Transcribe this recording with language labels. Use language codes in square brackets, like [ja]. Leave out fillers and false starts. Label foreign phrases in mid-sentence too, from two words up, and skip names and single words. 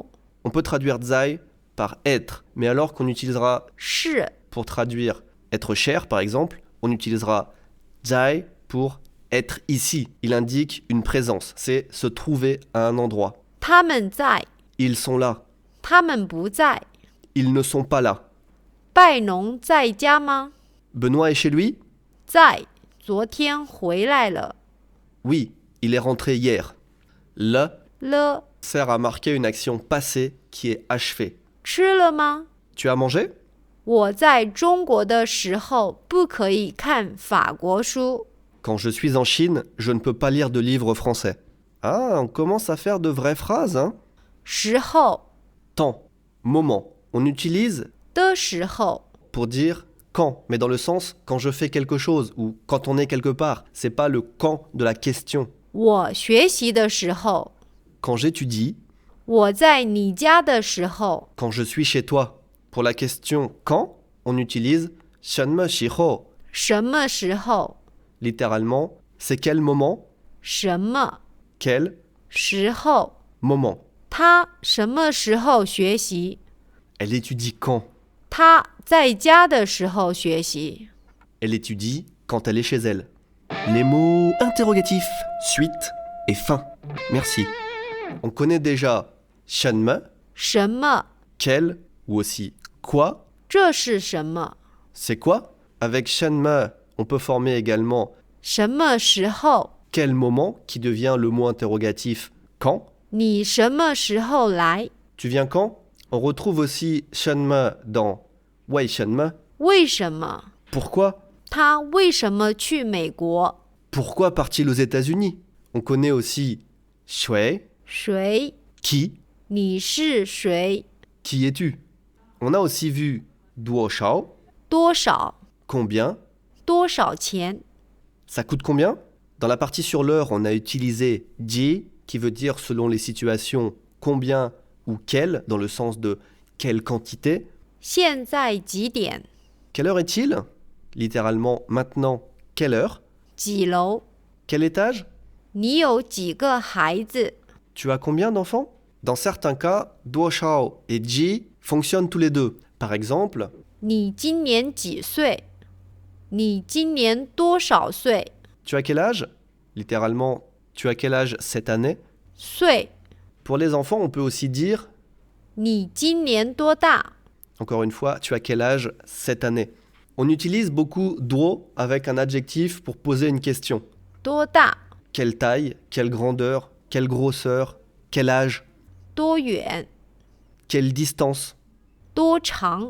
[fr] On peut traduire zai par être, mais alors qu'on utilisera [zh] 是 [fr] pour traduire être cher par exemple, on utilisera zai pour être ici. Il indique une présence, c'est se trouver à un endroit. [zh] 他们在 [fr] Ils sont là, [zh] 他们不在 [fr] ils ne sont pas là. [zh] 拜农在家吗 [fr] Benoît est chez lui? [zh] 在昨天回来了 [fr] Oui, il est rentré hier. Le [zh] 了 [fr] sert à marquer une action passée qui est achevée. [zh] 吃了吗 [fr] Tu as mangé? [zh] 我在中国的时候不可以看法国书 [fr] Quand je suis en Chine, je ne peux pas lire de livres français. Ah, on commence à faire de vraies phrases, hein? [zh] 时候 [fr] Temps, moment. On utilise [zh] 的时候 [fr] pour dire quand, mais dans le sens quand je fais quelque chose ou quand on est quelque part. C'est pas le quand de la question. [zh] 我学习的时候 [fr] Quand j'étudie, [zh] 我在你家的时候 [fr] quand je suis chez toi. Pour la question quand, on utilise [zh] 什么时候. 什么时候 [fr] Littéralement, c'est quel moment, [zh] 什么 [fr] quel [zh] 时候 [fr] moment. [zh] 他什么时候学习 [fr] Elle étudie quand? [zh] 他在家的时候学习 [fr] Elle étudie quand elle est chez elle. Les mots interrogatifs, suite et fin. Merci. On connaît déjà 什么, [zh] 什么 [fr] quel ou aussi quoi. [zh] 这是什么 [fr] C'est quoi? Avec 什么, on peut former également [zh] 什么时候 [fr] quel moment qui devient le mot interrogatif quand. [zh] 你什么时候来 [fr] Tu viens quand? On retrouve aussi 什么 dans 为什么. [zh] 为什么 [fr] Pourquoi? [zh] 他为什么去美国 [fr] Pourquoi part-il aux États-Unis? On connaît aussi 谁, [zh] 谁 [fr] qui, [zh] 你是谁 [fr] qui es-tu? On a aussi vu 多少, [zh] 多少 [fr] combien, [zh] 多少钱 [fr] ça coûte combien? Dans la partie sur l'heure, on a utilisé ji, qui veut dire selon les situations combien ou quel, dans le sens de quelle quantité. [zh] 现在几点 [fr] Quelle heure est-il? Littéralement maintenant, quelle heure? [zh] 几楼 [fr] Quel étage? [zh] 你有几个孩子 [fr] Tu as combien d'enfants? Dans certains cas, 多少 et ji fonctionnent tous les deux. Par exemple, [zh] 你今年几岁你今年多少岁 [fr] tu as quel âge? Littéralement, tu as quel âge cette année? [zh] 岁 [fr] Pour les enfants, on peut aussi dire, [zh] 你今年多大 [fr] encore une fois, tu as quel âge cette année? On utilise beaucoup duo avec un adjectif pour poser une question. [zh] 多大 [fr] Quelle taille? Quelle grandeur? Quelle grosseur? Quel âge? [zh] 多远 [fr] Quelle distance? [zh] 多长